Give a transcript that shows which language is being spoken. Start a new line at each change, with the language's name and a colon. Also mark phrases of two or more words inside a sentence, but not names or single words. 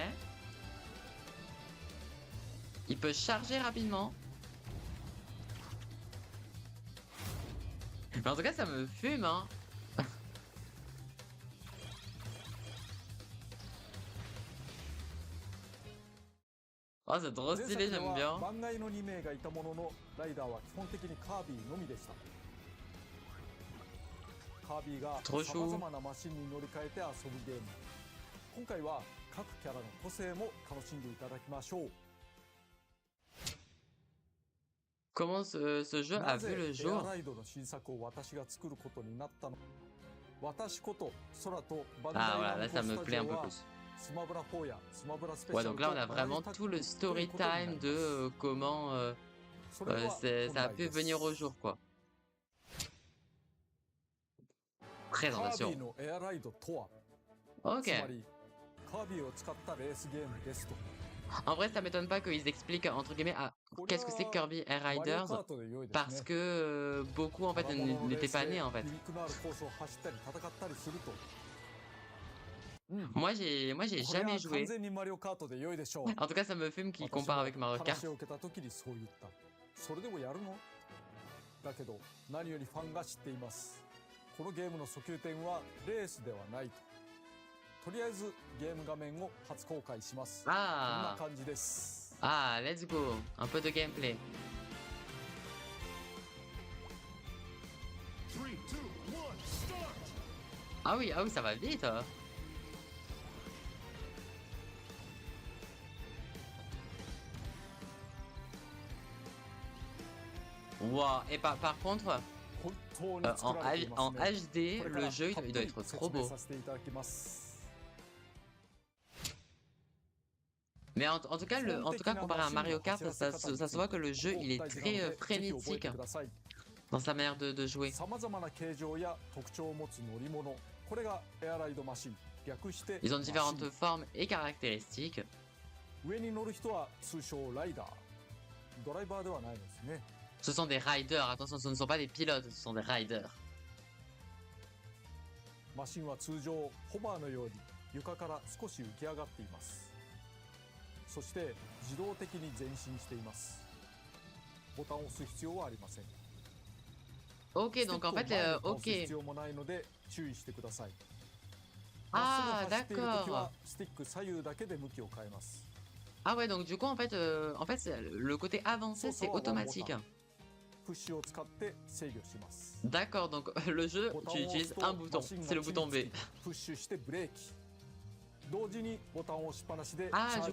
French: Il peut charger rapidement. Mais en tout cas, ça me fume, hein. Oh, c'est trop
Japanese: 前作
French: stylé,
Japanese: で
French: j'aime
Japanese: は
French: bien.
Japanese: 番外の2名がいたものの、ライダーは基本的にカービィのみでした。カービィが
French: Trop
Japanese: さ
French: chou.
Japanese: まざまなマシンに乗り換えて遊ぶゲーム。今回は各キャラの個性も楽しんでいただきましょう。
French: Comment ce jeu a
Japanese: な
French: vu
Japanese: ぜ
French: le
Japanese: エア
French: jour?
Japanese: ライドの新作を私が作ることになったの？私こと空とバンダ
French: Ah
Japanese: イ
French: voilà,
Japanese: ナ
French: là
Japanese: ムコ
French: ça me
Japanese: スタ
French: plaît
Japanese: ジ
French: un
Japanese: オ
French: peu
Japanese: は
French: plus.
Japanese: スマブラ4やスマブラスペシ
French: Ouais,
Japanese: ャル
French: donc
Japanese: と
French: là on a
Japanese: 同じ
French: vraiment
Japanese: タッ
French: tout
Japanese: グ
French: le
Japanese: という
French: story
Japanese: ことになり
French: time
Japanese: ま
French: de
Japanese: す。
French: comment
Japanese: それでは
French: ça a
Japanese: 本題
French: pu
Japanese: で
French: venir au
Japanese: す。
French: jour, quoi.
Japanese: カービ
French: Présentation.
Japanese: ィのエアライドとは、
French: Ok.
Japanese: つまりカービィを使ったレースゲームですと。
French: En vrai, ça m'étonne pas qu'ils expliquent, entre guillemets,
Japanese: これ
French: qu'est-ce que c'est que
Japanese: は
French: Kirby Air
Japanese: マリオ
French: Riders,
Japanese: カートで良いです
French: parce
Japanese: ね。
French: que beaucoup en
Japanese: た
French: fait
Japanese: だもののレー
French: n'étaient
Japanese: ス
French: pas
Japanese: で
French: nés en fait.
Japanese: ギミックのあるコースを走ったり戦ったりすると。
French: Moi j'ai
Japanese: これ
French: jamais
Japanese: は完
French: joué.
Japanese: 全にマリオカートで良いでしょう。
French: En tout cas, ça me fume qu'ils
Japanese: 私
French: comparent
Japanese: も
French: avec Mario
Japanese: 話
French: Kart.
Japanese: を受けた時にそう言った。それでもやるのだけど何よりファンが知っています。このゲームの訴求点はレースではないと。とりあえずゲーム画面を初公開します。こんな
French: Ah,
Japanese: 感じです。
English: ah, let's go.
French: Un peu de gameplay.
English: 3, 2, 1, start!
French: Ah oui, ça va vite. Hein. Wow. Et par contre,
Japanese: 本当に作られています
French: en
Japanese: ね。
French: HD,
Japanese: これから
French: le jeu,
Japanese: たっぷ
French: il doit
Japanese: り
French: être
Japanese: 説
French: trop
Japanese: 明
French: beau.
Japanese: させていただきます。
French: Mais en tout cas, en tout cas, comparé à Mario Kart, ça se voit que le jeu, il est très frénétique dans sa manière de jouer.
Japanese: さまざまな形状や特徴を持つ乗り物、これがエアライドマシン、略して
French: Ils ont
Japanese: マシン。
French: différentes formes et caractéristiques.
Japanese: 上に乗る人は通称ライダー、ドライバーではないですね。
French: Ce sont des riders, attention, ce ne sont pas des pilotes, ce sont des riders.
Japanese: マシンは通常ホバーのように床から少し浮き上がっています。そして自動的に前進しています。ボタンを押す必要はありません。
French: Ok, donc en
Japanese: ステッ
French: fait,
Japanese: プを前に倒す
French: ok.
Japanese: 必要もないので注意してください。
French: Ah,
Japanese: まっすぐ走っている時
French: d'accord.
Japanese: はスティック左右だけで向きを変えます。
French: Ah ouais, donc du coup, en fait, le côté avancé, c'est automatique.
Japanese: プッシュを使って制御します。
French: D'accord, donc le jeu,
Japanese: ボタ
French: tu
Japanese: ンを押
French: utilises
Japanese: すと
French: un bouton,
Japanese: マシンが
French: c'est le
Japanese: 地に
French: bouton
Japanese: つ
French: B.
Japanese: きプッシュしてブレーキ。同時にボタンを押しっぱなしで
French: Ah,
Japanese: チャー